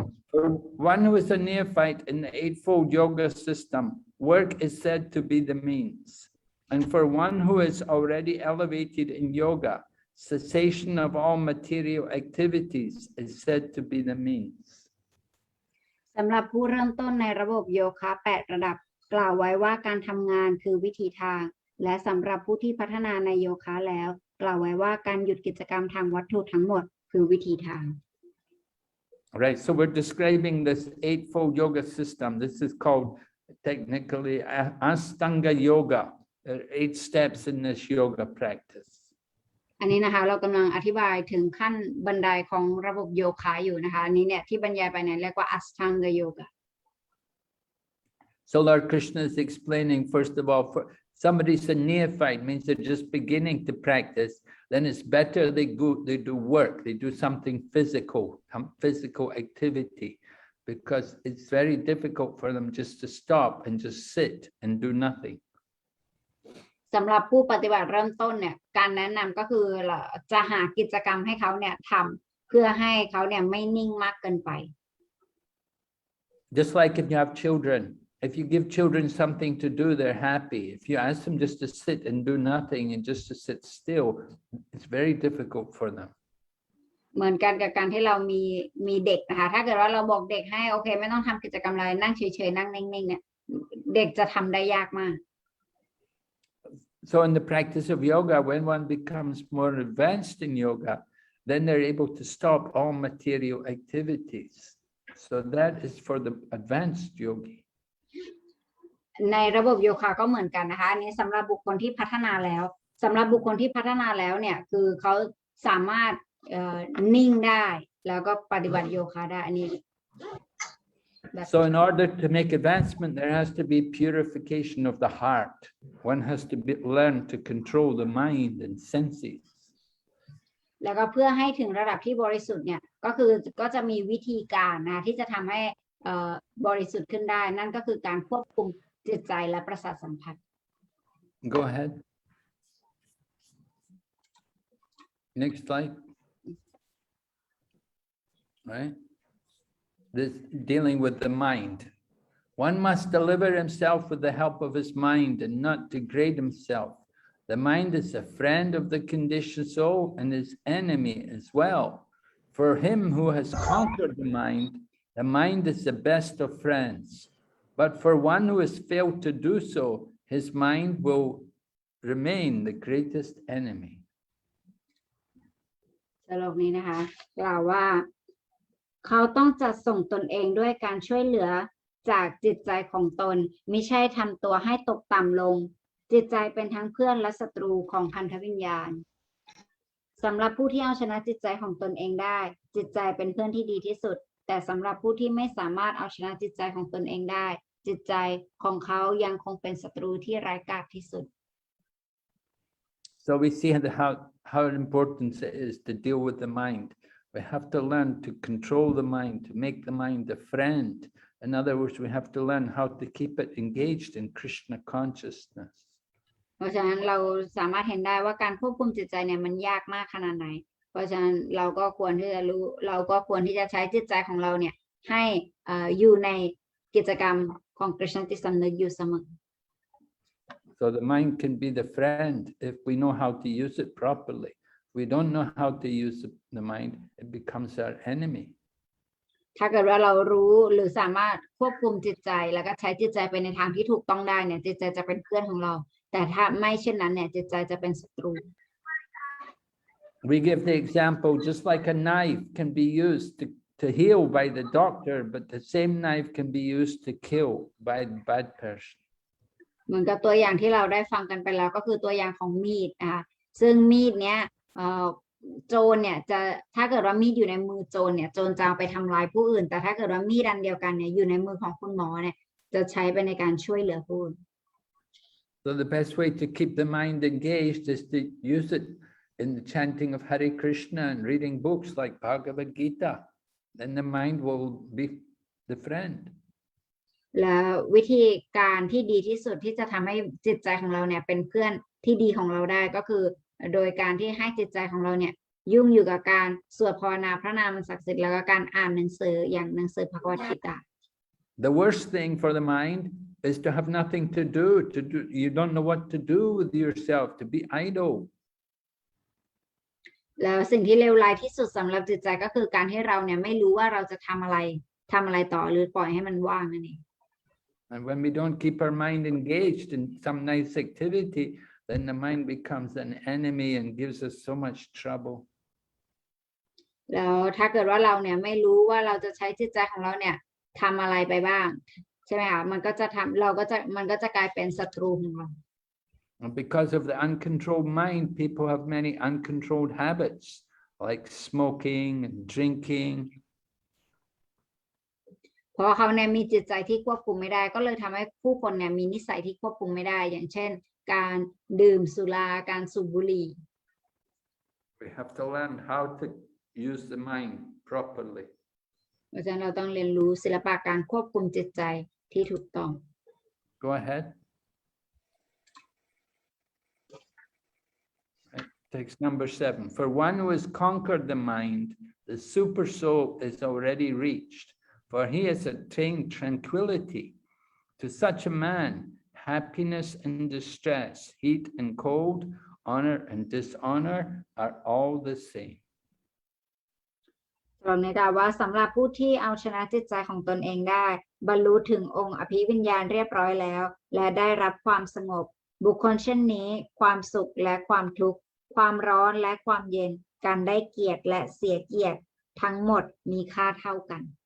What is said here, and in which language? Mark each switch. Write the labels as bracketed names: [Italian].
[English] For one who is a neophyte in the Eightfold Yoga system, work is said to be the means. And for one who is already elevated in yoga, cessation of all material activities is said to be the means. [Thai] สำหรับผู้เริ่มต้นในระบบโยคะ8ระดับกล่าวไว้ว่าการทำงานคือวิธีทางและสำหรับผู้ที่พัฒนาในโยคะแล้วกล่าวไว้ว่าการหยุดกิจกรรมทางวัตถุทั้งหมดคือวิธีทาง [English] Right, so we're describing this Eightfold Yoga system. This is called technically Astanga Yoga. There are 8 steps in this yoga practice. [Thai] อันนี้นะคะเรากำลังอธิบายถึงขั้นบันไดของระบบโยคะอยู่นะคะอันนี้เนี่ยที่บรรยายไปเนี่ยเรียกว่า Astanga Yoga. [English] So Lord Krishna is explaining, first of all, for somebody's a neophyte, means they're just beginning to practice, then it's better they do work, they do something physical, some physical activity, because it's very difficult for them just to stop and just sit and do nothing. [Thai] สำหรับผู้ปฏิบัติเริ่มต้นเนี่ยการแนะนำก็คือจะหากิจกรรมให้เขาเนี่ยทำเพื่อให้เขาเนี่ยไม่นิ่งมากเกินไป [English] Just like if you have children, if you give children something to do, they're happy. If you ask them just to sit and do nothing and just to sit still, it's very difficult for them. [Thai] เหมือนกันกับการที่เรามีเด็กนะคะถ้าเกิดว่าเราบอกเด็กให้โอเคไม่ต้องทำกิจกรรมอะไรนั่งเฉยๆนั่งนิ่งๆเนี่ยเด็กจะทำได้ยากมาก [English] So in the practice of yoga, when one becomes more advanced in yoga, then they're able to stop all material activities. So that is for the advanced yogi. [Thai] ในระบบโยคะก็เหมือนกันนะคะอันนี้สำหรับบุคคลที่พัฒนาแล้วสำหรับบุคคลที่พัฒนาแล้วเนี่ยคือเขาสามารถนิ่งได้แล้วก็ปฏิบัติโยคะได้อันนี้ [English] So in order to make advancement, there has to be purification of the heart. One has to learn to control the mind and senses. [Thai] แล้วก็เพื่อให้ถึงระดับที่บริสุทธิ์เนี่ยก็จะมีวิธีการนะที่จะทำให้บริสุทธิ์ขึ้นได้นั่นก็คือการควบคุมจิตใจและประสาทสัมผัส [English] Go ahead. Next slide. Right? This dealing with the mind. One must deliver himself with the help of his mind and not degrade himself. The mind is a friend of the conditioned soul and his enemy as well. For him who has conquered the mind is the best of friends. But for one who has failed to do so, his mind will remain the greatest enemy. [Thai] สรุปนี้นะคะกล่าวว่าเขาต้องจัดส่งตนเองด้วยการช่วยเหลือจากจิตใจของตนมิใช่ทำตัวให้ตกต่ำลงจิตใจเป็นทั้งเพื่อนและศัตรูของพันธวิญญาณสำหรับผู้ที่เอาชนะจิตใจของตนเองได้จิตใจเป็นเพื่อนที่ดีที่สุดแต่สำหรับผู้ที่ไม่สามารถเอาชนะจิตใจของตนเองได้จิตใจของเขายังคงเป็นศัตรูที่ร้ายกาจที่สุด [English] So we see how important it is to deal with the mind. We have to learn to control the mind, to make the mind a friend. In other words, we have to learn how to keep it engaged in Krishna consciousness. [Thai] เพราะฉะนั้นเราสามารถเห็นได้ว่าการควบคุมจิตใจเนี่ยมันยากมากขนาดไหนเพราะฉะนั้นเราก็ควรที่จะใช้จิตใจของเราเนี่ยให้อยู่ในกิจกรรมของกฤษณจิตสำนึกอยู่เสมอ [English] So the mind can be the friend if we know how to use it properly. If we don't know how to use the mind, it becomes our enemy. [Thai] ถ้าเกิดว่าเรารู้หรือสามารถควบคุมจิตใจแล้วก็ใช้จิตใจไปในทางที่ถูกต้องได้เนี่ยจิตใจจะเป็นเพื่อนของเราแต่ถ้าไม่เช่นนั้นเนี่ยจิตใจจะเป็นศัตรู [English] We give the example just like a knife can be used to heal by the doctor, but the same knife can be used to kill by a bad person. [Thai] เหมือนกับตัวอย่างที่เราได้ฟังกันไปแล้วก็คือตัวอย่างของมีดนะคะซึ่งมีดเนี้ยโจรเนี่ยจะถ้าเกิดว่ามีดอยู่ในมือโจรเนี่ยโจรจะเอาไปทำลายผู้อื่นแต่ถ้าเกิดว่ามีดอันเดียวกันเนี่ยอยู่ในมือของคุณหมอเนี่ยจะใช้ไปในการช่วยเหลือผู้อื่น [English] So the best way to keep the mind engaged is to use it in the chanting of Hare Krishna and reading books like Bhagavad Gita. Then the mind will be the friend. [Thai] และวิธีการที่ดีที่สุดที่จะทำให้จิตใจของเราเนี่ยเป็นเพื่อนที่ดีของเราได้ก็คือโดยการที่ให้จิตใจของเราเนี่ยยุ่งอยู่กับการสวดภาวนาพระนามศักดิ์สิทธิ์แล้วก็การอ่านหนังสืออย่างหนังสือภควกิตา [English] The worst thing for the mind is to have nothing to do. You don't know what to do with yourself, to be idle. [Thai] แล้วสิ่งที่เลวร้ายที่สุดสำหรับจิตใจก็คือการที่เราเนี่ยไม่รู้ว่าเราจะทำอะไรต่อหรือปล่อยให้มันว่างนั่นเอง [English] And when we don't keep our mind engaged in some nice activity, then the mind becomes an enemy and gives us so much trouble. [Thai] แล้วถ้าเกิดว่าเราเนี่ยไม่รู้ว่าเราจะใช้จิตใจของเราเนี่ยทำอะไรไปบ้างใช่ไหมคะมันก็จะกลายเป็นศัตรูของเรา [English] And because of the uncontrolled mind, people have many uncontrolled habits like smoking and drinking. [Thai] เพราะเขาเนี่ยมีจิตใจที่ควบคุมไม่ได้ก็เลยทำให้ผู้คนเนี่ยมีนิสัยที่ควบคุมไม่ได้อย่างเช่นการดื่มสุราการสูบบุหรี่ [English] We have to learn how to use the mind properly. [Thai] เพราะฉะนั้นเราต้องเรียนรู้ศิลปะการควบคุมจิตใจที่ถูกต้อง [English] Go ahead. Text number 7. For one who has conquered the mind, the super soul is already reached, for he has attained tranquility. To such a man, happiness and distress, heat and cold, honor and dishonor are all the same. [Thai] เราในกล่าวว่าสำหรับผู้ที่เอาชนะจิตใจของตนเองได้บรรลุถึงองค์อภิวิญญาณเรียบร้อยแล้วและได้รับความสงบ บุคคลเช่นนี้ความสุขและความทุกข์ความร้อนและความเย็นการได้เกียรติและเสียเกียรติทั้งหมดมีค่าเท่ากัน